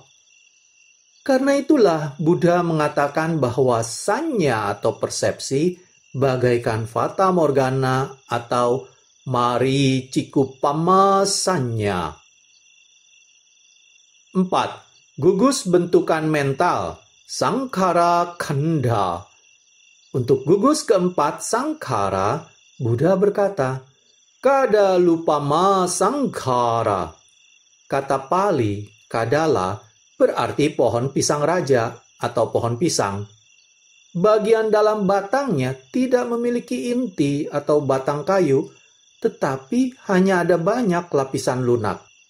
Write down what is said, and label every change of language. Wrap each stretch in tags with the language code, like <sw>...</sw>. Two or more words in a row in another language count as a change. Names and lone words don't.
<id>Karena itulah Buddha mengatakan bahwa sanya atau persepsi bagaikan fata morgana atau</id> <pi>maricikupama sanya.</pi> <id>4. Gugus bentukan mental,</id> <pi>sankhara khanda.</pi> <id>Untuk gugus keempat, sankhara, Buddha berkata,</id> <pi>kada lupama sankhara.</pi> <id>Kata Pali, kadala, berarti pohon pisang raja atau pohon pisang. Bagian dalam batangnya tidak memiliki inti atau batang kayu, tetapi hanya ada banyak lapisan lunak.</id>